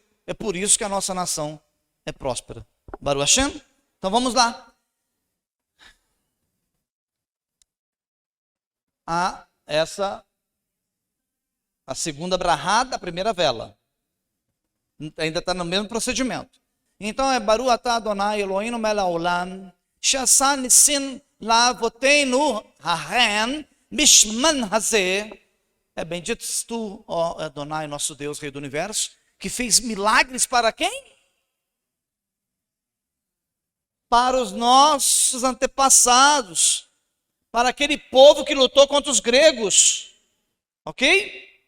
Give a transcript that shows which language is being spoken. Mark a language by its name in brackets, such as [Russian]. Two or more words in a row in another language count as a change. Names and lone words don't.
[Portuguese] É por isso que a nossa nação é próspera. [Hebrew] ברוך השם. [Portuguese] Então vamos lá. A segunda brahá, a primeira vela. Ainda está no mesmo procedimento. Então é [Hebrew] ברוך אתה אדוני אלוהינו מלך העולם שעשה ניסים לאבותינו ההן בשמן הזה. [Portuguese] É bendito tu, ó Adonai, nosso Deus, Rei do Universo, que fez milagres para quem? Para os nossos antepassados, para aquele povo que lutou contra os gregos, ok?